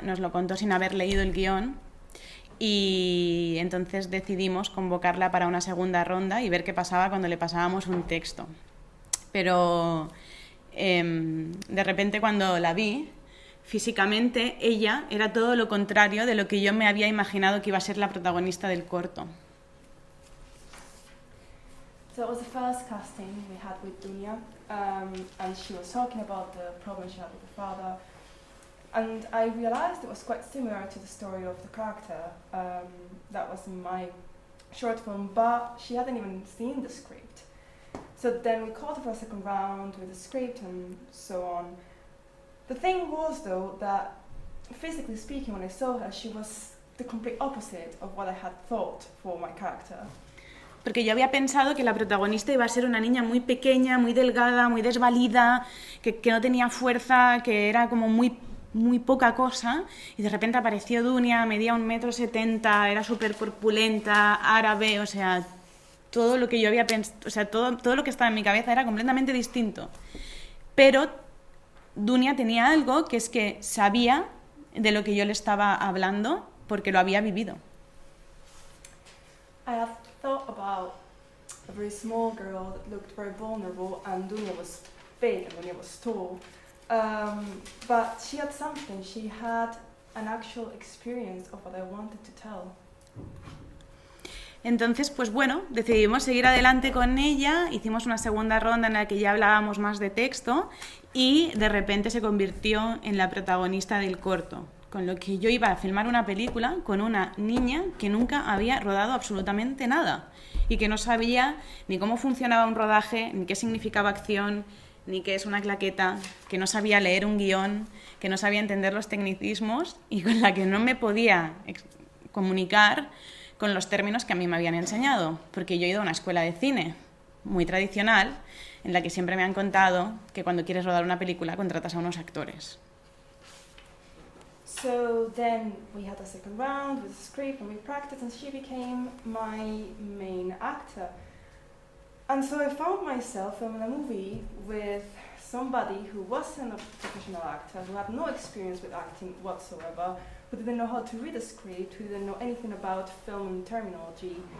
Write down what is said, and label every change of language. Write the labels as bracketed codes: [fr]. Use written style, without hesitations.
[es] Nos lo contó sin haber leído el guión y entonces decidimos convocarla para una segunda ronda y ver qué pasaba cuando le pasábamos un texto. Pero de repente cuando la vi, físicamente ella era todo lo contrario de lo que yo me había imaginado que iba a ser la protagonista del corto. [en] So it was the first casting we had with Dunia, and she was talking about the problem she had with her father, and I realized it was quite similar to the story of the character that was in my short film, but she hadn't even seen the script. So then we called her for a second round with the script and so on. The thing was, though, that physically speaking, when I saw her, she was the complete opposite of what I had thought for my character. [es] Porque yo había pensado que la protagonista iba a ser una niña muy pequeña, muy delgada, muy desvalida, que no tenía fuerza, que era como muy poca cosa, y de repente apareció Dunia, medía 1,70 m, era súper corpulenta, árabe, o sea, todo lo que yo había pensado, o sea, todo lo que estaba en mi cabeza era completamente distinto. Pero Dunia tenía algo que es que sabía de lo que yo le estaba hablando porque lo había vivido. [en] I have thought about a very small girl that looked very vulnerable, and Dunia was big and Dunia was tall. But she had something, she had an actual experience of what I wanted to tell. [es] Entonces, pues bueno, decidimos seguir adelante con ella, hicimos una segunda ronda en la que ya hablábamos más de texto y de repente se convirtió en la protagonista del corto, con lo que yo iba a filmar una película con una niña que nunca había rodado absolutamente nada y que no sabía ni cómo funcionaba un rodaje, ni qué significaba acción, ni qué es una claqueta, que no sabía leer un guión, que no sabía entender los tecnicismos y con la que no me podía comunicar con los términos que a mí me habían enseñado, porque yo he ido a una escuela de cine muy tradicional en la que siempre me han contado que cuando quieres rodar una película contratas a unos actores. [en] So then we had a second round with the script and we practiced and she became my main actor. And so I found myself filming a movie with somebody who wasn't a professional actor, who had no experience with acting whatsoever, who didn't know how to read a script, who didn't know anything about film terminology.